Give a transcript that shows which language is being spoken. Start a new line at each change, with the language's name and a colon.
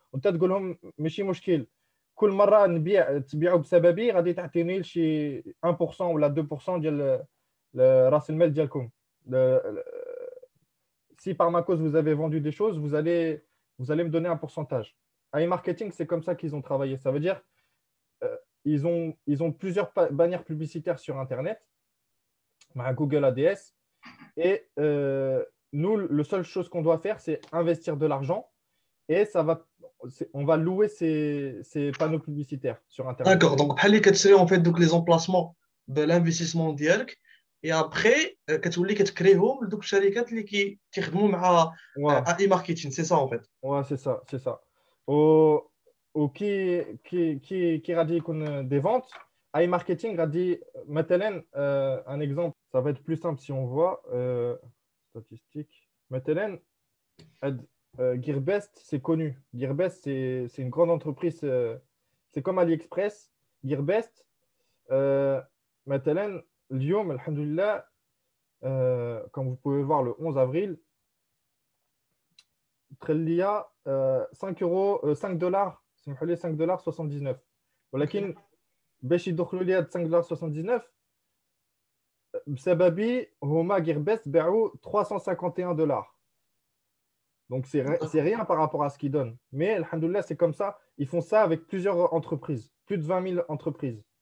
Arabic: وانت تقول لهم ماشي مشكل، كل مره تبيعوا بسببي غادي تعطيني شي 1% ولا 2% ديال راس المال ديالكم.
French: Si par ma cause vous avez vendu des choses, vous allez me donner un pourcentage. iMarketing, c'est comme ça qu'ils ont travaillé. Ça veut dire ils ont plusieurs bannières publicitaires sur Internet, à Google ADS, et nous, la seule chose qu'on doit faire, c'est investir de l'argent, et on va louer ces panneaux publicitaires sur Internet. D'accord, donc
Arabic: بحال اللي كتشري en fait دوك
French: les emplacements de l'investissement
Arabic: ديالك
French: et après
Arabic: كتولي كتكريهم لدوك الشركات اللي كيخدموا مع
French: Ouais, AI marketing, c'est ça en fait. ouais, c'est ça, c'est ça. Au, qui a dit qu'on a des ventes, iMarketing a dit, maintenant, un exemple, ça va être plus simple si on voit, statistiques. Maintenant, Gearbest, c'est connu. Gearbest, c'est une grande entreprise, c'est comme AliExpress.
Arabic: Gearbest, مثلا اليوم الحمد لله
French: comme vous pouvez voir le 11 avril
Arabic: تخليها 5 euros 5 دولار سمحوا لي 5 دولار 79 ولكن باش يدخلوا لي هاد 5 دولار 79 بسببي هما غيربست باعوا
French: 351 dollars. Donc c'est rien par rapport à ce qu'ils donnent. Mais alhamdoulilah, c'est comme ça. Ils font ça avec plusieurs entreprises, plus de 20 000 entreprises.